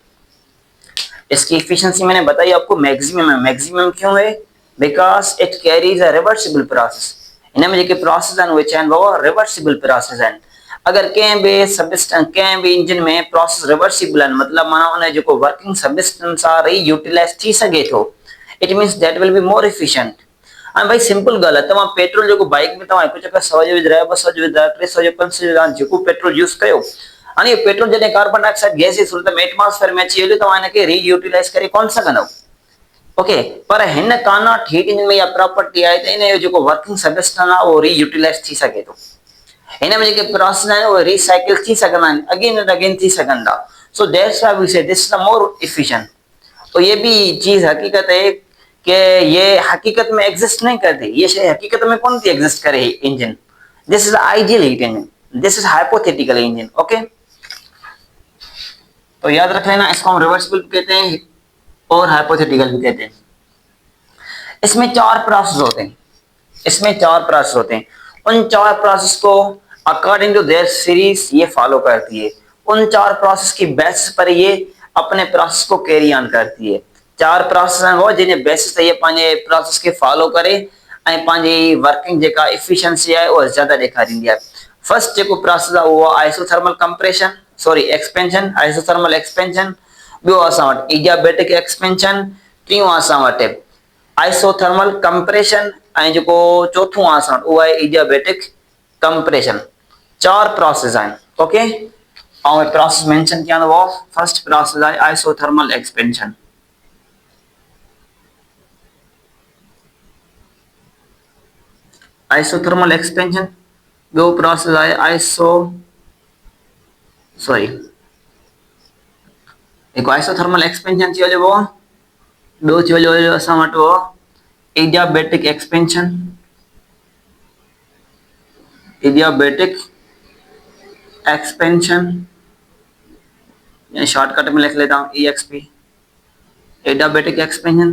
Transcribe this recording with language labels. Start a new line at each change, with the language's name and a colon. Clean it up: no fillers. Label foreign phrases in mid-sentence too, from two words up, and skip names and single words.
Urdu: اس کی ایفیشینسی میں نے بتائی آپ کو میکسیمم ہے. میکسیمم کیوں ہے?
English: Because it carries a reversible process.
Sindhi: इन में जेके प्रोसेस आहिनि उहे छा आहिनि बाबा?
English: reversible process
Sindhi: आहिनि। अगर कंहिं बि सबस्टेंस, कंहिं बि इंजन में प्रोसेस रिवर्सिबल आहिनि, मतलब माना उन जेको
English: working substance
Sindhi: आहे रीयूटिलाइज थी सघे थो,
English: It means that will be more efficient.
Sindhi: हाणे भाई सिंपल ॻाल्हि आहे, तव्हां पेट्रोल जेको बाइक में तव्हां हिकु चकर 100 जो विझरायो, 200 जो विझरायो, 300 जो, 500 जो, तव्हां जेको पेट्रोल यूज़ कयो, हाणे पेट्रोल जॾहिं
English: carbon dioxide gas
Sindhi: जे सूरत में एटमॉस्फेयर में अची वेंदो, तव्हां हिनखे रीयूटिलाइज करे कोन सघंदव। ओके, पर हिन
English: Carnot heat engine
Sindhi: में इहा प्रॉपर्टी आहे त इन जो जेको
English: working substance
Sindhi: आहे उहो रीयूटिलाइज थी सघे थो। हिन में जेके प्रोसेस आहिनि उहे रिसाइकिल थी सघंदा आहिनि,
English: again and again
Sindhi: थी सघनि था।
English: So that's why we say this is more efficient.
Urdu: تو یہ بھی چیز حقیقت ہے کہ یہ حقیقت میں ایگزسٹ نہیں کرتی. یہ شے حقیقت میں کون سی ایگزسٹ کرے انجن.
English: This is ideal heat engine, this is hypothetical engine.
Urdu: اوکے، تو یاد رکھ لینا، اس کو ہم ریورسبل بھی کہتے ہیں اور ہائپوتھیٹیکل بھی کہتے ہیں. اس میں 4 پروسیس ہوتے ہیں۔ اس میں 4 پروسیس ہوتے ہیں. ان 4 پروسیس کو
English: according to their series
Urdu: یہ فالو کرتی ہے. ان 4 پروسیس کی بیسس پر یہ اپنے پروسیس کو
English: carry on
Urdu: کرتی ہے.
Sindhi: 4 प्रोसेस
Urdu: ہیں وہ جنہیں
Sindhi: बेसिस ते ये पंहिंजे प्रोसेस के फॉलो करे ऐं पंहिंजी वर्किंग जेका एफिशिएंसी आहे उहा ज़्यादा ॾेखारींदी आहे। फर्स्ट जेको प्रोसेस आहे उहो
English: isothermal compression, sorry expansion, isothermal expansion.
Sindhi: ॿियो असां वटि
English: adiabatic expansion.
Sindhi: टियों असां वटि
English: isothermal compression
Sindhi: ऐं जेको चौथों आहे असां वटि उहो आहे
English: adiabatic compression.
Sindhi: 4 प्रोसेस आहिनि। ओके, ऐं
English: process mention
Sindhi: कया वो
English: first process
Sindhi: आहे
English: isothermal expansion. Isothermal expansion.
Sindhi: ॿियो प्रोसेस आहे एक
English: isothermal expansion
Sindhi: थी वो दो थी जो असा वट वो
English: adiabatic expansion
Urdu: یا شارٹ کٹ میں لکھ لیتا ہوں
English: EXP adiabatic expansion.